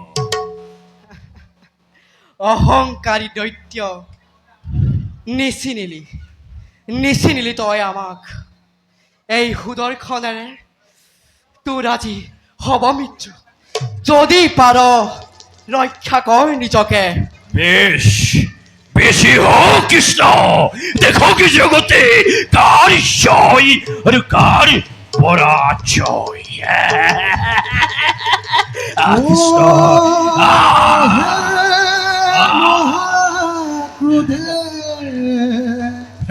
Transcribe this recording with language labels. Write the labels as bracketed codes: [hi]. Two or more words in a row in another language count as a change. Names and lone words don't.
[as] অহংকাৰী দৈত্য নিচিনিলি তই আমাক এই সুদৰ্শনেৰে তোৰ আজি হ'ব মৃত্যু যদি পাৰ ৰক্ষা কৰ নিজকে [bn] বেশ বেশি হোক কৃষ্ণ দেখো কি জগতে কার জয় আর কার পরাজয় কৃষ্ণ মহাক্রোধে